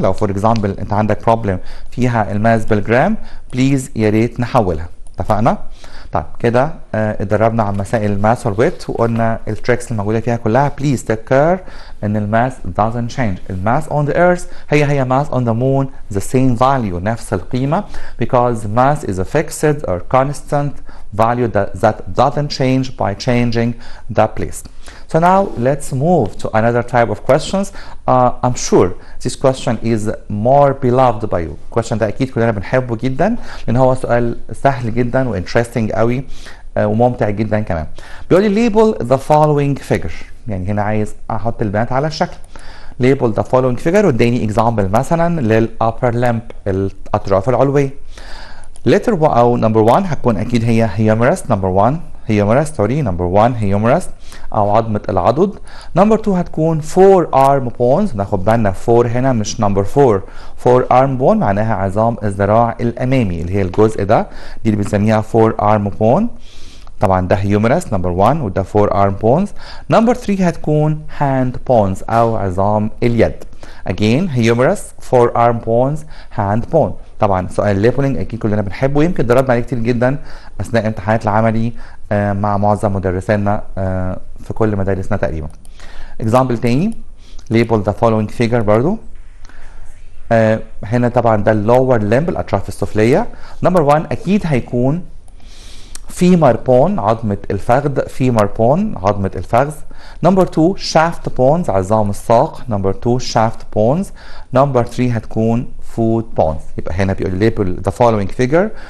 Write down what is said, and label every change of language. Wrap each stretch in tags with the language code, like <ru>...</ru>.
<ar>لو فور اكزامبل انت عندك بروبلم فيها الماس بالجرام بليز يا ريت نحولها. اتفقنا؟ طيب كده اتدربنا على مسائل الماس والويت وقلنا التريكس الموجوده فيها كلها. بليز تيك كير ان الماس</ar> <en>doesn't change. الماس on the earth هي mass on the moon the same value</en> <ar>نفس القيمه</ar> <en>because mass is a fixed or constant value that doesn't change by changing the place. So now let's move to another type of questions. I'm sure this question is more beloved by you.</en> <ar>question ده اكيد كلنا بنحبه جدا لان هو سؤال سهل جدا و interesting قوي. وممتع جدا كمان. بيقول لي label the following figure، يعني هنا عايز احط البيانات على الشكل.</ar> <en>label the following figure واداني example مثلا للupper limb،</en> <ar>الاطراف العلويه.</ar> <en>letter او number 1 هتكون اكيد هي humerus، number 1 humerus sorry number 1 humerus</en> <ar>او عظمه العضد. number 2 هتكون 4 arm bones، ناخد بالنا 4 هنا مش number 4، 4 arm bone معناها عظام الذراع الامامي اللي هي الجزء ده، دي اللي بنسميها 4 arm bone.</ar> <en>طبعا ده humerus number 1 وده 4 arm bones. number 3 هتكون hand bones</en> <ar>او عظام اليد.</ar> <en>again humerus 4 arm bones hand bone.</en> <ar>طبعا سؤال الليبلنج اكيد كلنا بنحبه، يمكن ضربنا عليه كتير جدا اثناء امتحانات العملي مع معظم مدرسينا في كل مدارسنا تقريبا.</ar> <en>example تاني label the following figure برضو.</en> <ar>هنا طبعا ده lower limb الاطراف السفليه. number 1 اكيد هيكون femur bone عظمة الفخذ، femur bone عظمة الفخذ.</ar> <en>number 2 shaft bones عظام الساق، number 2 shaft bones. number 3 هتكون foot bones. يبقى هنا بيقول label the following figure.</en>